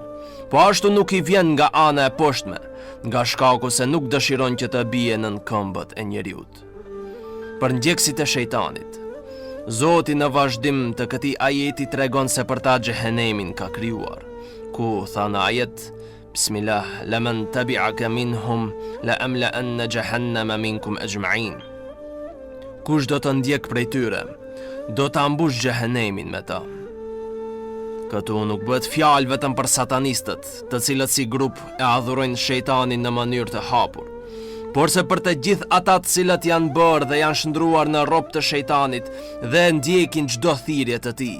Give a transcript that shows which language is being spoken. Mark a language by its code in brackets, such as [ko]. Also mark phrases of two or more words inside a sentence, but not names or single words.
[sq] Po ashtu nuk I vjen nga ana e poshtme, nga shkaku se nuk dëshiron që të bie nën këmbët e njeriut. Për ndjekësit e shejtanit, Zoti në vazhdim të këtij ajeti tregon se për ta xhehenemin ka krijuar, ku tha në ajet [ar] بسم الله، لمن تبعك منهم لأملأن جهنم منكم أجمعين. [sq] Kush do të ndjek prej tyre, do ta mbush xhehenemin me ta. Këtu nuk bëhet fjalë vetëm për satanistët, të cilët si grup e adhurojnë shejtanin në mënyrë të hapur, por se për të gjithë ata të cilët janë bërë dhe janë shndruar në rrob të shejtanit dhe ndjekin çdo thirrje të tij.